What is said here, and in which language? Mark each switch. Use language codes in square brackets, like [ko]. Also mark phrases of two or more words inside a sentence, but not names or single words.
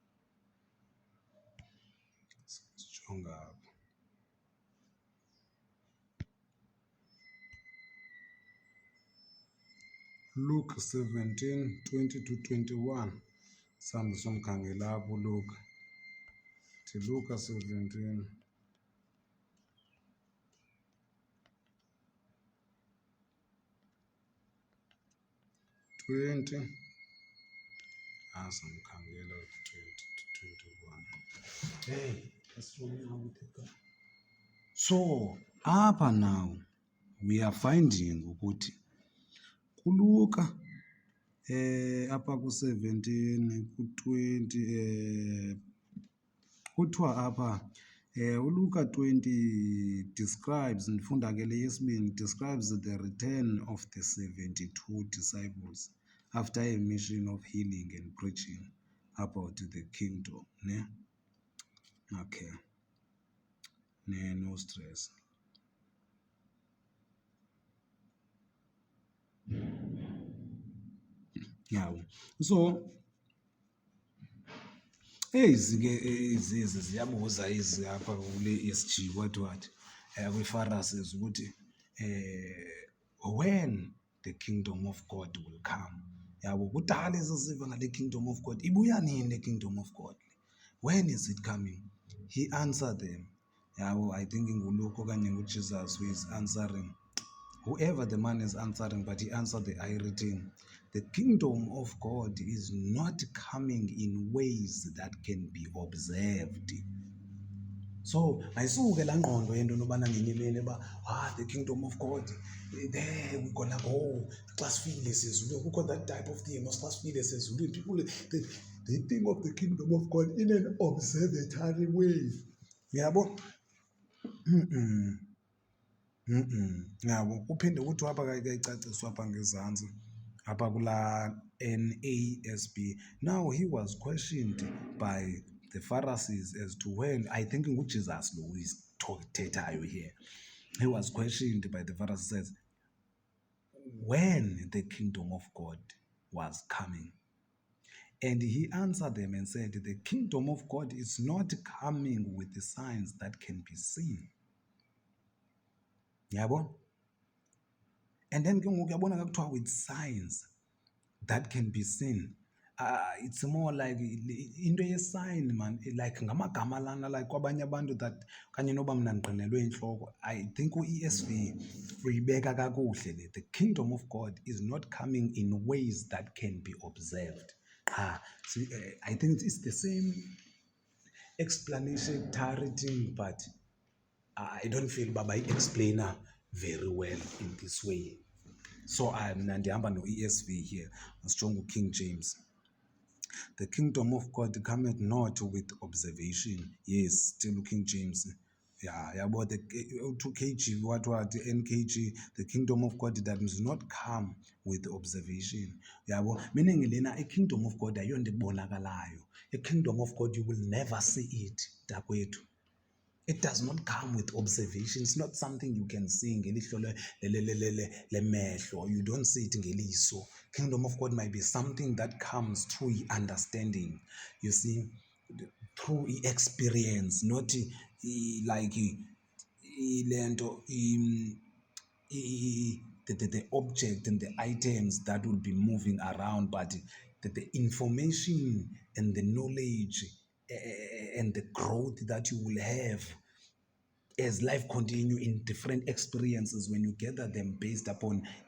[xh] Sijonge apha. Luke 17, 20 to 21. Sambe somkhangela apho Luke. Luke 17. 20. Samkhangela 20 to 21. [en] Hey, what's wrong now with it? So, apha now we are finding ukuthi kuLuka apha ku-17 ku-20 kuthiwa apha uLuka 20 describes, ndifunda ke le yesibini, describes the return of the 72 disciples after a mission of healing and preaching about the kingdom, ne? Okay. No stress. Yeah. [xh] So ezi-ke ezi ziyabuza ezi apha kule ESG what kwi-Pharisees ukuthi [en] when the kingdom of God will come. [xh] Yabo kudala esiziva ngale [en] kingdom of God. [xh] Ibuya nini le [en] kingdom of God? When is it coming? He answered them. Yabo, I think [xh] nguLuke okanye nguJesus [en] who is answering. Whoever the man is answering, but he answered the irritating. The kingdom of God is not coming in ways that can be observed. [xh] So ayisuke laa ngqondo yento nobana ngenye imini uba [en] the kingdom of God, there we're gonna go. [xh] Xa sifile sezulwini, kukho [en] that type of thing. [xh] Xa sifile sezulwini, [en] people they think of the kingdom of God in an observatory way. [xh] Yabo? Yabo, uphinde kuthiwa apha kayicaciswa apha ngezantsi apha kulaa NASB. [en] Now he was questioned by the Pharisees as to when, I think [xh] nguJesus lo thethayo [en] here. He was questioned by the Pharisees, says, when the kingdom of God was coming. And he answered them and said, the kingdom of God is not coming with the signs that can be seen. [xh] Yabo? [en] And then with signs that can be seen. It's more like into [xh] ye-sign, man, like ngamagama lana, like kwabanye abantu that kanye noba mna ndiqinelwe intloko. [en] I think [xh] u-ESV uyibeka kakuhle le. [en] The kingdom of God is not coming in ways that can be observed. So, I think it's the same explanation thing, but I don't feel Baba explainer very well in this way. So I'm [xh] ndihamba no-ESV [en] here. [xh] Masijonge King James. [en] The kingdom of God cometh not with observation. Yes, still King James. Yeah, but the 2KG, what NKG, the kingdom of God that does not come with observation. Yeah, meaning lena a kingdom of God [xh] ayonto ebonakalayo. [en] A kingdom of God, you will never see it, dakwethu. It does not come with observation. It's not something you can see [xh] ngelihlo lemehlo. [en] You don't see it ngeliso. Kingdom of God might be something that comes through understanding. You see, through experience, not like lento the object and the items that will be moving around, but the information and the knowledge and the growth that you will have as life continue in different experiences when you gather them based upon